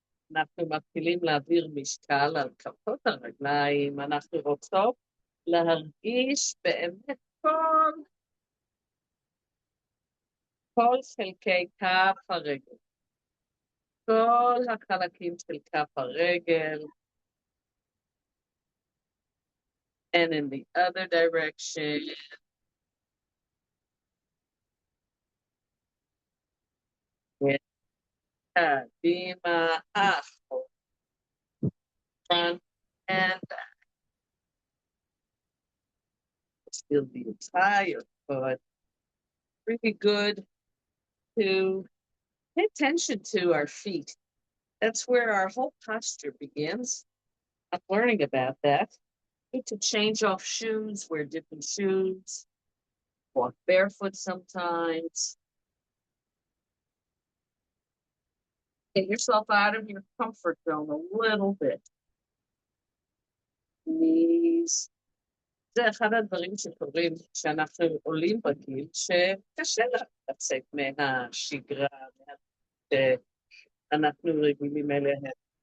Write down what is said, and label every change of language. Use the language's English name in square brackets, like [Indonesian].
[Hebrew] אנחנו מתחילים להעביר משקל על כפות הרגליים, אנחנו רוצות להרגיש באמת כל חלקי כף הרגל, כל החלקים של כף הרגל, [English] And in the other direction. With Kadima, ajo, front and back. Feel the entire foot. Really good to pay attention to our feet. That's where our whole posture begins. I'm learning about that. Need to change off shoes, wear different shoes, walk barefoot sometimes. Get yourself out of your comfort zone a little bit. Knees. [Hebrew] זה אחד הדברים שקורים כשאנחנו עולים בגיל, שקשה לצאת מהשגרה, שאנחנו רגילים אליה.